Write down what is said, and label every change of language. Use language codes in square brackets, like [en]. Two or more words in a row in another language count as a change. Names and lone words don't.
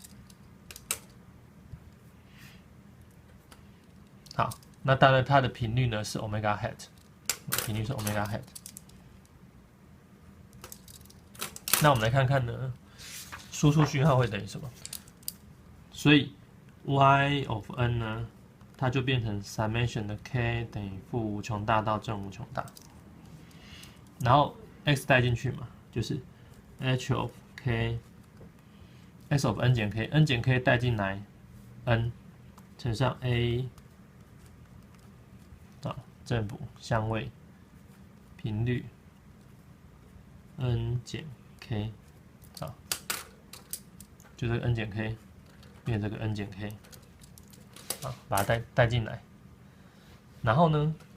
[zh] 好。那當然，它的頻率呢是 [en] omega hat， [zh] 頻率是 [en] omega hat。 [zh] 那我們來看看呢，輸出訊號會等於什麼？所以 [en] y of n [zh] 呢，它就變成 summation 的 k 等于負無窮大到正無窮大，然後 x 帶進去嘛，就是 [en] h of k s of n [zh] 減 k，n 減 k 帶進來 n 乘上 a。振幅、相位、頻率 n 減 k， 啊，就這個 n 減 k 變成這個 n 減 k， 啊，把它帶進來，然後呢，